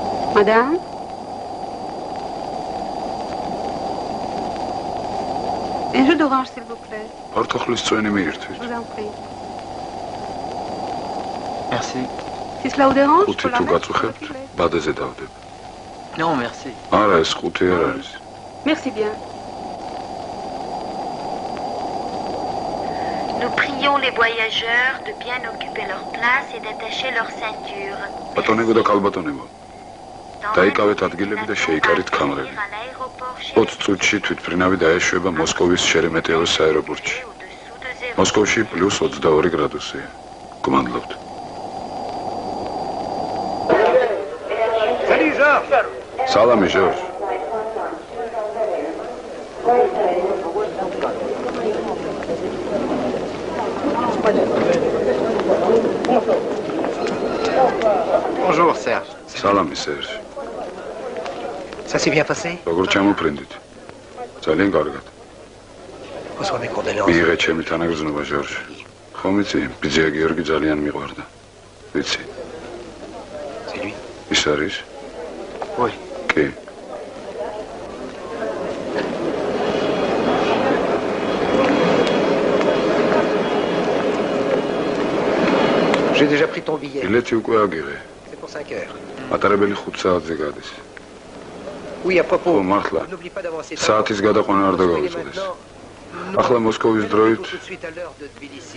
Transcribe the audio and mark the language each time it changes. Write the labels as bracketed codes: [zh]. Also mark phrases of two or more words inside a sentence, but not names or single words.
[fr] Madame? Un jus d'orange, s'il vous plaît. [ka] ფორთოხლის წვენი მიირთვით. [fr] Je vous en prie. Merci. Si cela vous dérange, je [ka] ხუთი [fr] peux la [ka] თუ [fr] mettre. [ka] გაწუხებთ, ბადეზე დავდებ. [fr] Non, merci. [ka] არა, ეს ხუთი არ არის. [fr] Merci bien. Nous prions les voyageurs de bien occuper leur place et d'attacher leur ceinture. [ka] ბატონებო და კალბატონებო, დაიკავეთ ადგილები და შეიკარით კამრები. 20 წუთში თვითმფრინავი დაეშვება მოსკოვის შერემეტიევოს აეროპორტში. მოსკოვში +22 გრადუსია. გმადლობთ. Salami, George. [fr] Bonjour, Serge. [ka] Salami, Serge. [fr] Ça s'est bien passé? [ka] როგორ ჩამოფრინდით? ძალიან კარგად. [fr] Reçois mes condoléances. [ka] მიიღე ჩემი თანაგრძნობა, ჟორჟ. ხომ იცი, ბიძია გიორგი ძალიან მიყვარდა. ვიცი. [fr] C'est lui? [ka] ის არის? [fr] Oui. [ka] კი. [fr] J'ai déjà pris ton billet. [ka] ბილეთი უკვე აგიღე. [fr] C'est pour 5 heures. [ka] მატარებელი 5 საათზე გადის. [fr] Oui, à propos. [ka] ხო, მართლა. [fr] N'oublie pas d'avancer. [ka] საათის გადაყვანა არ დაგავიწყდეს. ახლა მოსკოვის დროით, [fr] Tout de suite à l'heure de Tbilissi.